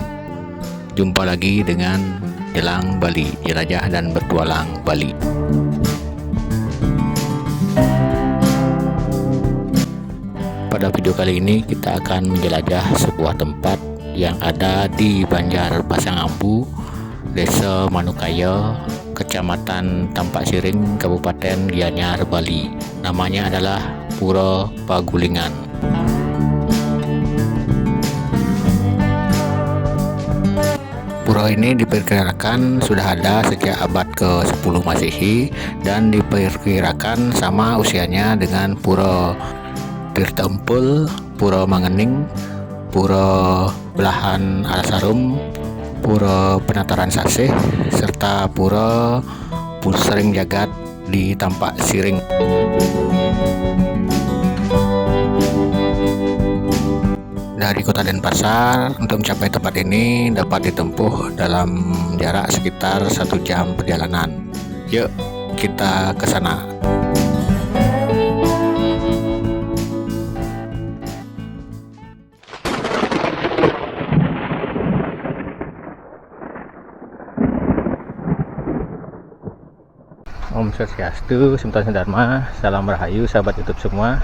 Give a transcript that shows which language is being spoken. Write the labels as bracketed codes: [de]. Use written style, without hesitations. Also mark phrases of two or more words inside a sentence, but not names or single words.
[id] Jumpa lagi dengan Jelang Bali, jelajah dan bertualang Bali. Pada video kali ini kita akan menjelajah sebuah tempat yang ada di Banjar Pasangambu, Desa Manukaya, Kecamatan Tampak Siring, Kabupaten Gianyar, Bali. Namanya adalah Pura Pagulingan. Pura ini diperkirakan sudah ada sejak abad ke-10 Masehi dan diperkirakan sama usianya dengan Pura Tirta Empul, Pura Mangening, Pura Belahan Alasarum, Pura Penataran Sasih, serta Pura Pusering Jagat di Tampak Siring. Dari kota Denpasar, untuk mencapai tempat ini dapat ditempuh dalam jarak sekitar 1 jam perjalanan. Yuk, kita ke sana. Om Swastiastu, Sampurasun Dharma, salam rahayu sahabat YouTube semua.